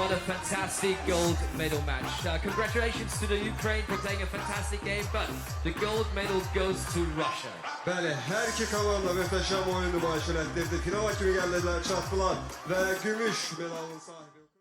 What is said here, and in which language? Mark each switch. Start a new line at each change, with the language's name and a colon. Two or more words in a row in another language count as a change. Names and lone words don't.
English: fantastic gold medal match. Congratulations to the Ukraine for playing a fantastic game, but the gold medal goes to Russia.
Azerbaijani: Bəli, hər iki komanda möhtəşəm oyun nümayişini etdirdi. Finala kimi gəldilər, çatdılar və gümüş medalın sahibi.